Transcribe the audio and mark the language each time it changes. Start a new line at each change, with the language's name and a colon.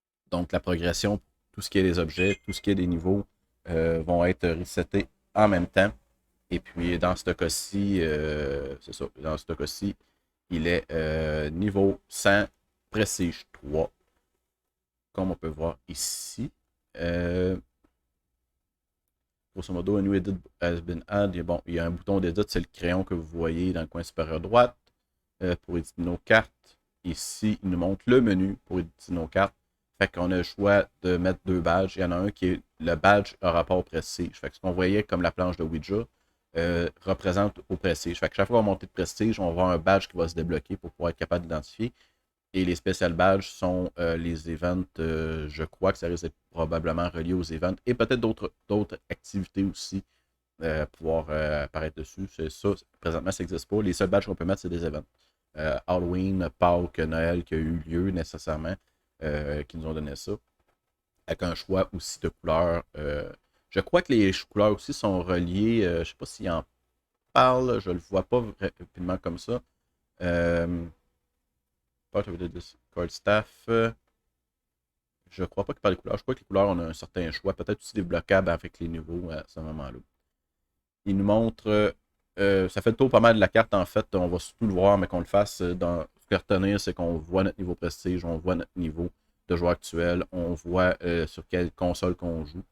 French: Donc, la progression, tout ce qui est des objets, tout ce qui est des niveaux vont être resetés en même temps. Et puis, dans ce cas-ci, c'est ça, dans ce cas-ci, il est niveau 100, prestige 3, comme on peut voir ici.
English: Euh,
French: Grosso modo,
English: a new edit has been added.
French: Bon, il y a un bouton d'édit, c'est le crayon que vous voyez dans le coin supérieur droite pour éditer nos cartes. Ici, il nous montre le menu pour éditer nos cartes. Fait qu'on a le choix de mettre deux badges. Il y en a un qui est le badge à rapport au prestige. Fait que ce qu'on voyait comme la planche de Ouija représente au prestige. Fait que chaque fois qu'on va monter de prestige, on va avoir un badge qui va se débloquer pour pouvoir être capable d'identifier. Et les special badges sont les events. Je crois que ça risque d'être probablement relié aux events et peut-être d'autres activités aussi pouvoir apparaître dessus. C'est ça, présentement, ça n'existe pas. Les seuls badges qu'on peut mettre, c'est des events. Halloween, Pâques, Noël qui a eu lieu nécessairement, qui nous ont donné ça. Avec un choix aussi de couleurs. Je crois que les couleurs aussi sont reliées. Je ne sais pas s'il en parle, je ne le vois pas rapidement comme ça.
English: Part of the Discord staff.
French: Je crois pas qu'il parle des couleurs. Je crois que les couleurs, on a un certain choix. Peut-être aussi débloquables avec les niveaux à ce moment-là. Il nous montre. Ça fait le tour pas mal de la carte en fait. On va surtout le voir, mais qu'on le fasse dans. Ce que retenir, c'est qu'on voit notre niveau prestige, on voit notre niveau de joueur actuel, on voit sur quelle console qu'on joue.